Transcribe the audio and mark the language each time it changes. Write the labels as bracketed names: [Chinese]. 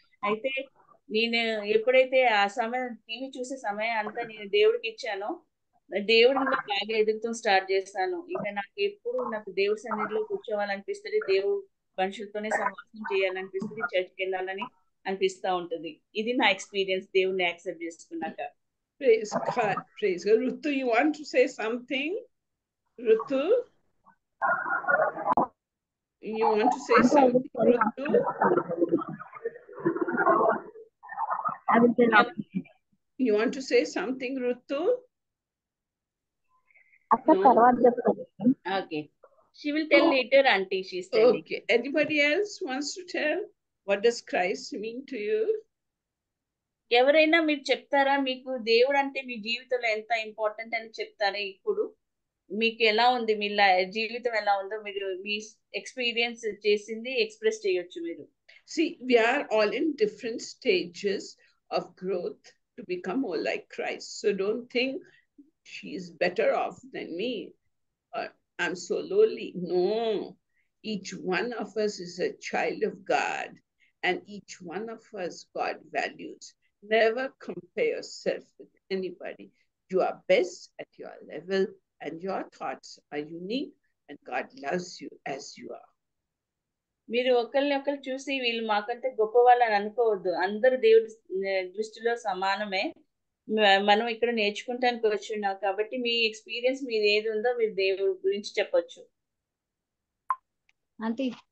[Telugu] అయితే నేను ఎప్పుడైతే ఆ సమయం టీవీ చూసే సమయం అంతా నేను దేవుడికి ఇచ్చానో, దేవుడిని బాగా ఎదుగుతాం స్టార్ట్ చేస్తాను. ఇక నాకు దేవుడి సన్నిధిలో కూర్చోవాలనిపిస్తుంది, దేవుడు మనుషులతోనే సమావేశం చేయాలనిపిస్తుంది, చర్చికి వెళ్ళాలని అనిపిస్తా ఉంటుంది. ఇది నా ఎక్స్పీరియన్స్ దేవుడిని యాక్సెప్ట్ చేసుకున్నాక. [English] Praise God, praise God. Rutu, you want to say something? Rutu? You want to say something, Rutu? I will tell Yep. after. You want to say something, Rutu? [Telugu] అక్క [English] No? [Telugu] తర్వాత చెప్తాను. [English] Okay. She will tell later, auntie, she's telling. Okay. Anybody else wants to tell? What does Christ mean to you? [Telugu] ఎవరైనా మీరు చెప్తారా మీకు దేవుడు అంటే మీ జీవితంలో ఎంత ఇంపార్టెంట్ అని చెప్తారా ఇప్పుడు మీకు ఎలా ఉంది మీ జీవితం ఎలా ఉందో మీరు మీ ఎక్స్పీరియన్స్ చేసింది ఎక్స్ప్రెస్ చేయొచ్చు మీరు. [English] See, we are all in different stages of growth to become more like Christ. So don't think she's better off than me, or I'm so lowly. No, each one of us is a child of God, and each one of us God values. Never compare yourself with anybody. You are best at your level, and your thoughts are unique, and God loves you as you are. [Telugu] మీరు ఒకరిని ఒకరు చూసి వీళ్ళు మాకంటే గొప్ప వాళ్ళని అనుకోవద్దు. అందరు దేవుడి దృష్టిలో సమానమే. మనం ఇక్కడ నేర్చుకుంటానికి వచ్చున్నాం కాబట్టి మీ ఎక్స్పీరియన్స్ మీరు ఏది ఉందో మీరు దేవుడి గురించి చెప్పొచ్చు. ఆంటీ